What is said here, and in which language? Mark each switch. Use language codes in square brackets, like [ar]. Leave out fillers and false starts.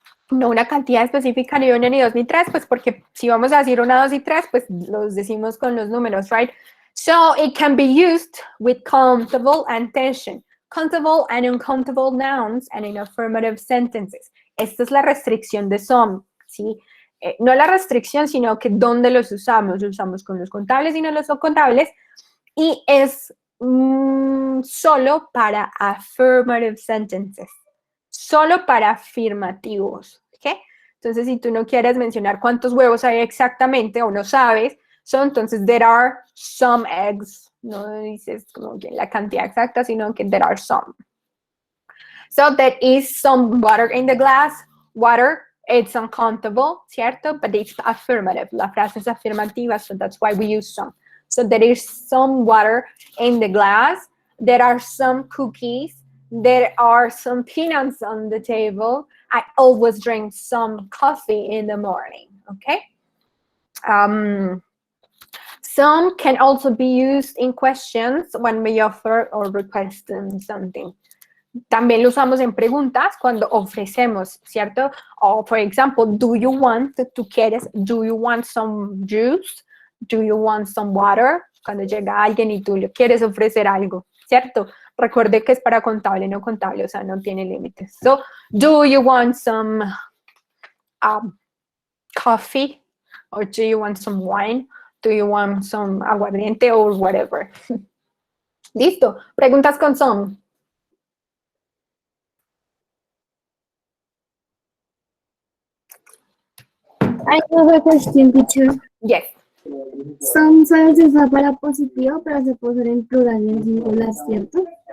[es] No una cantidad específica, ni 1, ni 2, ni 3, pues porque si vamos a decir 1, 2 y 3, pues los decimos con los números, right? [en] So it can be used with countable and tension, countable and uncountable nouns, and in affirmative sentences. [es] Esta es la restricción de some, ¿sí? No la restricción, sino que dónde los usamos. Los usamos con los contables y no los no contables, y es solo para [en] affirmative sentences, [es] solo para afirmativos, ¿ok? Entonces, si tú no quieres mencionar cuántos huevos hay exactamente o no sabes, entonces, [en] there are some eggs. [es] No dices como que la cantidad exacta, sino que [en] there are some. So, there is some water in the glass. Water, it's uncountable, ¿cierto? But it's affirmative. [es] La frase es afirmativa, [en] so that's why we use some. So, there is some water in the glass. There are some cookies. There are some peanuts on the table. I always drink some coffee in the morning, okay? Some can also be used in questions when we offer or request something. [es] También lo usamos en preguntas cuando ofrecemos, ¿cierto? [en] O, for example, do you want, [es] tú quieres, [en] do you want some juice? Do you want some water? [es] Cuando llega alguien y tú le quieres ofrecer algo, ¿cierto? Recuerde que es para contable, no contable, o sea, no tiene límites. [en] So, do you want some coffee? Or do you want some wine? Do you want some aguardiente or whatever? [es] Listo. Preguntas con some. [en] I have a question, teacher. Yes. [es] Some solo se usa para positivo, pero se puede usar en plural y en singular, ¿cierto?